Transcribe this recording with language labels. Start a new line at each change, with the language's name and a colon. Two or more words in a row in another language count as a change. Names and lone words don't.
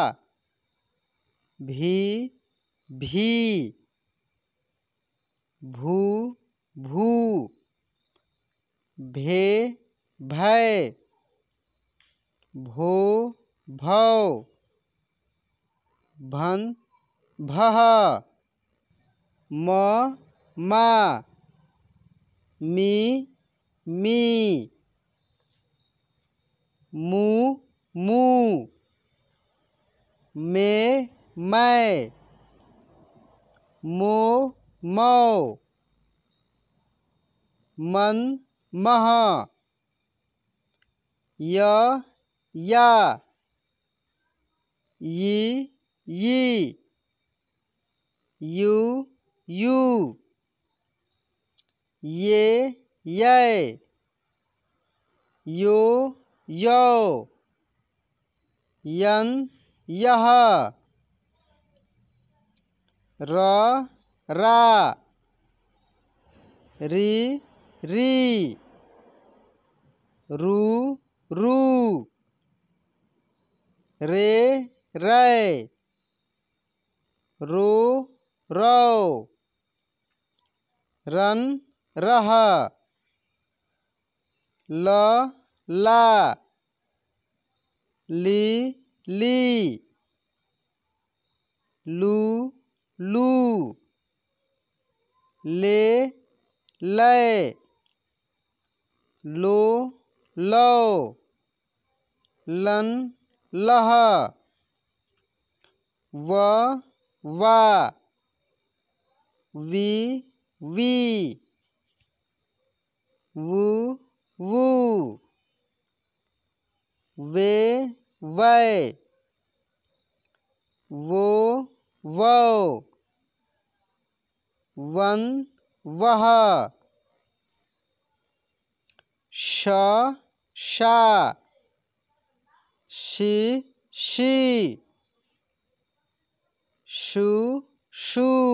Hindi: भी, भी, भू, भू, भे, भै, भो, भौ, भन, भह, म, मा, मी, मी, मू, मू, मे, मै, मो, मौ, मन, मह, य, या, यी, यी, यू, यू, ये, यै, यो, यौ, यन, यह, र, रा, री, री, रू, रू, रे, रै, रो, रौ, रन, रह, ल, ला, ली, ली, लू, लू, ले लै, लो लो, लन लह, व वा, वी वी, वू वू, वे वै, वो वौ, वन वह, श शा, शी शी, शू शू,